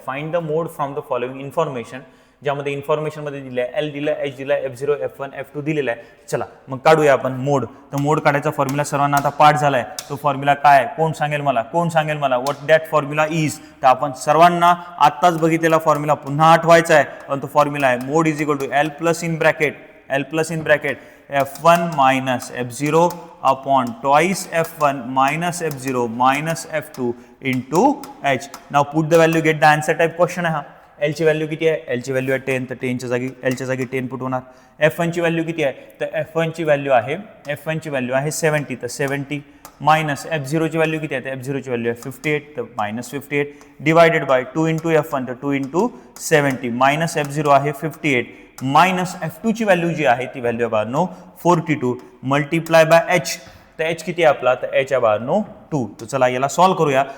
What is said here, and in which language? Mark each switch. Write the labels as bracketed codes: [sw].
[en] find the mode from the following information, [mr] ज्यामध्ये information मध्ये दिलं आहे एल दिलं, एच दिलं, F0 F1 F2 दिलेला आहे. चला मग काढूया आपण मोड. तर मोड काढायचा फॉर्म्युला सर्वांना आता पाठ झालाय. तो फॉर्म्युला काय आहे, कोण सांगेल मला [en] What that formula is. [mr] तर आपण सर्वांना आत्ताच बघितलेला फॉर्म्युला पुन्हा आठवायचा आहे. पण तो फॉर्म्युला आहे [en] Mode is equal to L plus in bracket F1 minus F0 upon twice F1 minus F0 minus F2 into H. Now put the value, get the answer type question है. [mr] एलची व्हॅल्यू किती आहे, एलची value आहे 10, तर 10च्या जागी एलच्या जागी 10 put होणार. F1ची value किती आहे, तर F1ची व्हॅल्यू आहे 70, तर 70 मायनस F0ची व्हॅल्यू किती आहे, तर F0ची व्हॅल्यू आहे 58, तर minus 58 divided by 2 into F1, तर 2 इंटू 70 मायनस F0 आहे 58 मायनस F2ची व्हॅल्यू जी आहे ती व्हॅल्यू आहे बाळांनो 42 मल्टिप्लाय बाय H, तर H किती आहे आपला, तर H आहे बाळांनो 2. तर चला याला सॉल्व्ह करूया.